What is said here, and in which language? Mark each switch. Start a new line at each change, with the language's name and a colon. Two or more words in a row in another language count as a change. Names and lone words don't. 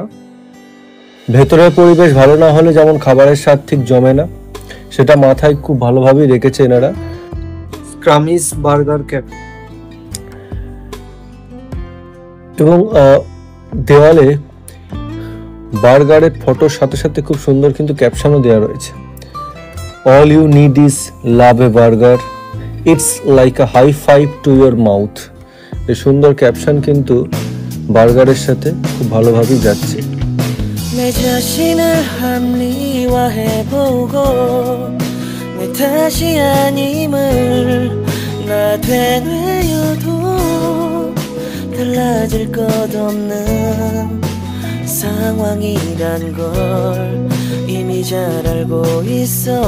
Bangla: ভেতরের পরিবেশ ভালো না হলে যেমন খাবারের স্বাদ ঠিক জমে না, সেটা মাথায় খুব ভালোভাবেই রেখেছে এনারা। স্ক্রামিজ বার্গার ক্যাফে, এবং দেওয়ালে বার্গারের ফটোর সাথে সাথে খুব সুন্দর কিন্তু ক্যাপশনও দেওয়া রয়েছে।
English: All you need is love a burger. It's like a high five to your mouth.
Bangla: এই সুন্দর ক্যাপশন কিন্তু বার্গারের সাথে খুব ভালোভাবেই যাচ্ছে।
Korean: 내 자신을 합리화해보고 내 탓이 아님을 나 되뇌어도 달라질 것 없는 상황이란 걸 이미 잘 알고 있어